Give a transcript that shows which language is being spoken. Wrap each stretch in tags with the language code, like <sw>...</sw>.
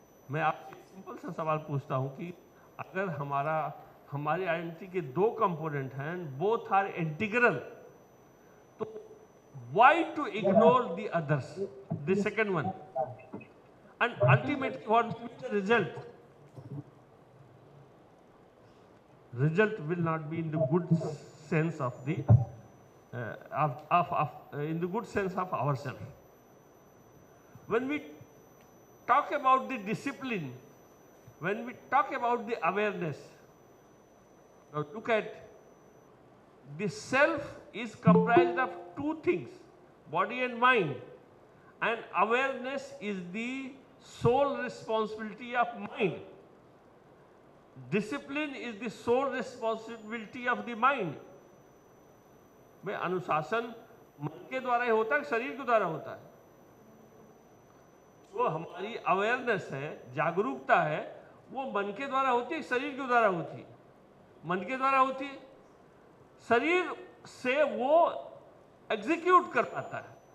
<hi>मैं आपसे सिंपल सा सवाल पूछता हूं कि अगर हमारी आइडेंटिटी के दो कंपोनेंट हैं,</hi> <en>Both are integral, तो why to ignore the others, the second one, and ultimately what will be the result? Result will not be in the good sense of the in the good sense of ourselves. When we talk about the discipline, when we talk about the awareness, now look at the self is comprised of two things, body and mind, and awareness is the sole responsibility of mind. Discipline is the sole responsibility of the mind.</en> <hi>में अनुशासन मन के द्वारा ही होता है, शरीर के द्वारा होता है? जो हमारी अवेयरनेस है, जागरूकता है, वो मन के द्वारा होती है, शरीर के द्वारा होती है? मन के द्वारा होती है। शरीर से वो एग्जीक्यूट कर पाता है।</hi>